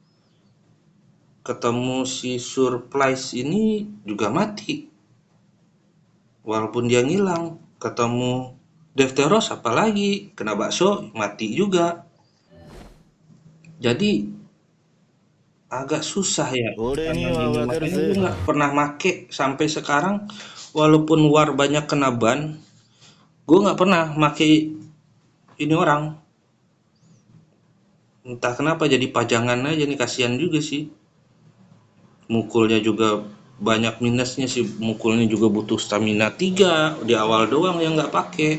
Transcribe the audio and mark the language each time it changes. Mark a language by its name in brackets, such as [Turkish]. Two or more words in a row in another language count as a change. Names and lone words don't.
[Indonesian] Ketemu si Surprise ini juga mati. Walaupun dia ngilang. Ketemu Defteros apalagi kena bakso mati juga. Jadi agak susah ya [Japanese] 俺に [Indonesian] kanan [Japanese] は [Indonesian] ini, [Japanese] わかる [Indonesian] makanya gue [Japanese] ぜ。 [Indonesian] nggak pernah make sampai sekarang. Walaupun war banyak kena ban, gue nggak pernah make ini orang. Entah kenapa jadi pajangan aja nih, kasihan juga sih. Mukulnya juga banyak minusnya sih, mukulnya juga butuh stamina 3 di awal doang yang nggak pakai.